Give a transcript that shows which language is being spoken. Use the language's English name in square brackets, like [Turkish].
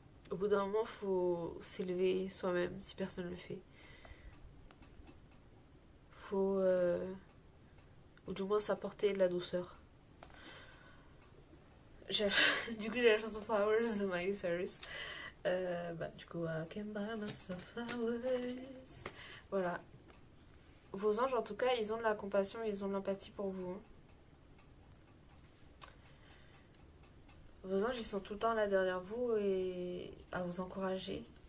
[French] Au bout d'un moment, il faut s'élever soi-même si personne ne le fait. Faut... ou du moins s'apporter de la douceur. Du coup, j'ai la chanson Flowers de Miley Cyrus. Du coup, [English] I can buy myself flowers. [French] Voilà. Vos anges, en tout cas, ils ont de la compassion, ils ont de l'empathie pour vous. Hein. Vos anges, ils sont tout le temps là derrière vous et à vous encourager.